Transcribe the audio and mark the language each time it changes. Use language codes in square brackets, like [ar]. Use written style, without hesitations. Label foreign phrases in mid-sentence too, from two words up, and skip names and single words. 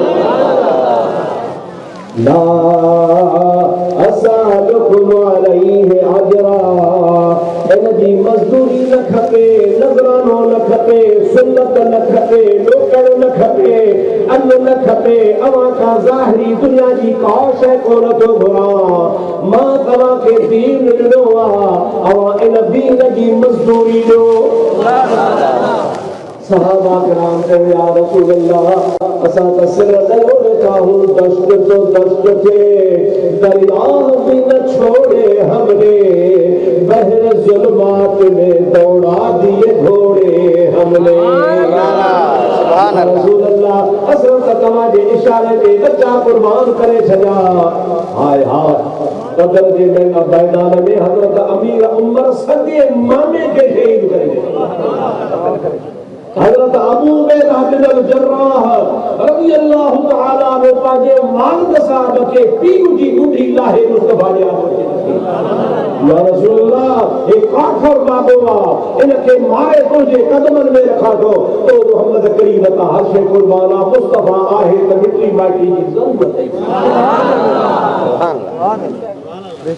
[ar] لا أسألكم عليه أجرا, [sd] इन जी मज़दूरी न खपे, नज़रानो न खपे, सुन्नत न खपे, लोकड़ न खपे, अन्न न खपे, अवां खां ज़ाहिरी दुनिया जी का शइ कोन थो घुरां। मां तव्हां खे दीन ॾिनो आहे, अवां इन दीन जी मज़दूरी ॾियो। सहाबा किराम कहे [ar] يا رسول الله, [sd] असां त सिर ॾयो वेठा हूं, [ur] دشت تو دشت تھے، دریا بھی نہ چھوڑے ہم نے، بحر ظلمات میں دوڑا دیے گھوڑے ہم نے. [sd] रसूल अल्लाह, असां त तव्हांजे इशारे ते बच्चा कुर्बान करे छॾिया। हाय हाय, बदर जे मैदान में हज़रत अमीर उमर सॻे मामे खे शहीद करे ॾिनो। हज़रत अबू उबैदा बिन अल-जर्राह [ar] رضي الله تعالى عنه [sd] पंहिंजे वालिद साहब खे पीउ जी ॻुढी लाहे मुस्तफा जे [ar] يا رسول الله, [sd] हे काफ़िर बाबो आहे, इनखे मारे तुंहिंजे कदमनि में रखां थो, तो मोहम्मद करीम तां हर शइ कुर्बान आहे, मुस्तफा आहे त मिटी माटी जी ज़रूरत आहे।